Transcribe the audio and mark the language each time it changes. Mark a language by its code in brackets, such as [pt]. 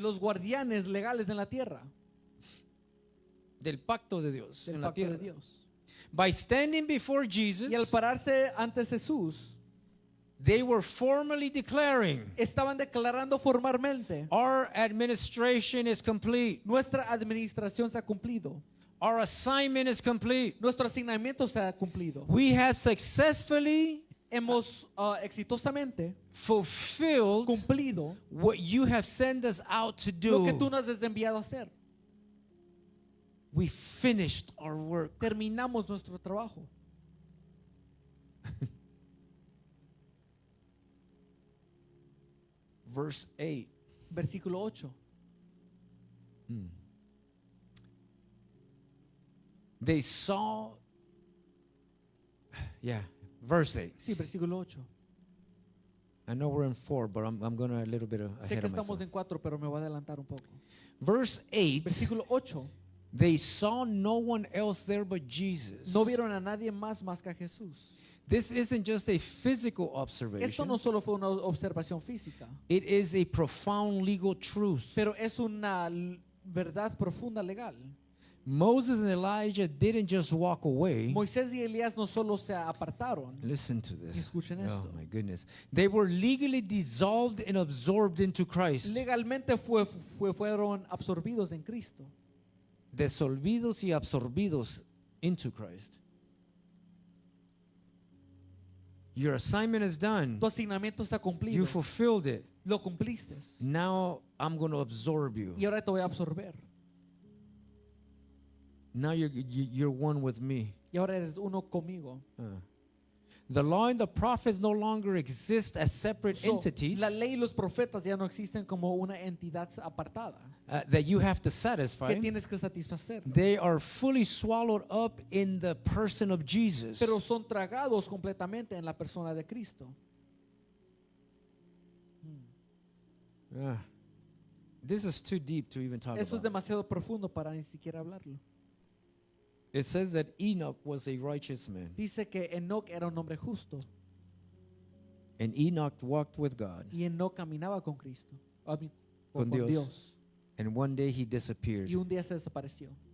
[es] los guardianes legales en la tierra, del pacto de Dios del en la pacto de Dios. [en] By standing before Jesus, [es] Y al pararse ante Jesús, [en] they were formally declaring, [es] estaban declarando formalmente: [en] our administration is complete. [es] nuestra administración se ha cumplido, [en] Our assignment is complete. [es] nuestro asignamiento se ha cumplido. [en] We have successfully [es] Hemos exitosamente [en] fulfilled [es] cumplido [en] what you have sent us out to [es] lo que tú nos has enviado a hacer. [en] We finished our work. [es] Terminamos nuestro trabajo. [en] Verse 8. [es] Versículo 8. [en] They saw, verse 8. [es] Sí, versículo 8. [en] I know we're in 4, but I'm going to a little bit [es] Sé [en] ahead of [es] estamos [en] myself. [es] en 4, pero me voy a adelantar un poco. [en] Verse 8, [es] Versículo 8. [en] they saw no one else there but Jesus. [es] No vieron a nadie más que a Jesús. [en] This isn't just a physical [es] Esto [en] observation. [es] no solo fue una observación física, [en] It is a profound legal truth. [es] pero es una verdad profunda legal. [en] Moses and Elijah didn't just walk away. [es] Moisés y Elías no solo se apartaron, [en] Listen to this. [es] Escuchen esto. [en] Oh my goodness. They were legally dissolved and absorbed into Christ. [es] legalmente fueron absorbidos en Cristo. Desolvidos y absorbidos [en] into Christ. Your assignment is done. [es] Tu asignamiento está [en] You [es] cumplido. [en] fulfilled it. [es] Lo cumpliste. [en] Now I'm going to absorb you. [es] Y ahora te voy a absorber. [en] Now you're one with me. [es] Y ahora eres uno conmigo. [en] The law and the prophets no longer exist as separate So, entities [es] la ley y los profetas ya no existen como una entidad apartada [en] that you have to satisfy. [es] tienes que satisfacer. [en] They are fully swallowed up in the person of Jesus. [es] Pero son tragados completamente en la persona de Cristo. [en] This is too deep to even talk [es] Eso es demasiado profundo para ni siquiera hablarlo. [en] It says that Enoch was a righteous man, [es] Dice que Enoc era un hombre justo [en] and Enoch walked with God, [es] y Enoc caminaba con Cristo, Con con Dios. Dios. [en] and one day he disappeared [es] Y un día se desapareció